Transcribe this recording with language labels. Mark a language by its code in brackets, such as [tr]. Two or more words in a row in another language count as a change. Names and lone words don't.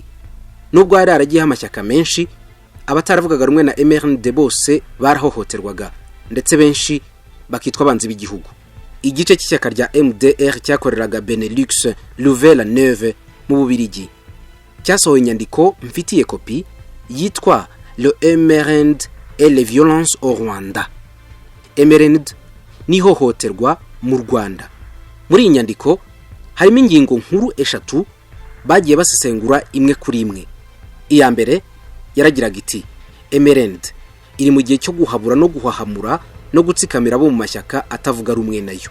[rw] nubwo hari haragiye amashyaka menshi, abataravugaga rumwe na Mrnd bose barahohoterwaga ndetse benshi bakitwa abanzi b'igihugu. igice cy'ishyaka rya MDR cyakoreraga Benelux Nouvelle Neuve mu Bubiligi cyasohoye inyandiko mfitiye kopi yitwa Le Mrnd et les violences au Rwanda. Mrnd ni hohoterwa mu Rwanda. Muri iyi nyandiko harimo ingingo nkuru eshatu bagiye basesengura imwe kuri imwe. Iya mbere yaragiraga iti Mrnd iri mu gihe cyo guhabura no guhahamura no gutsikamira abo mu mashyaka atavuga rumwe nayo.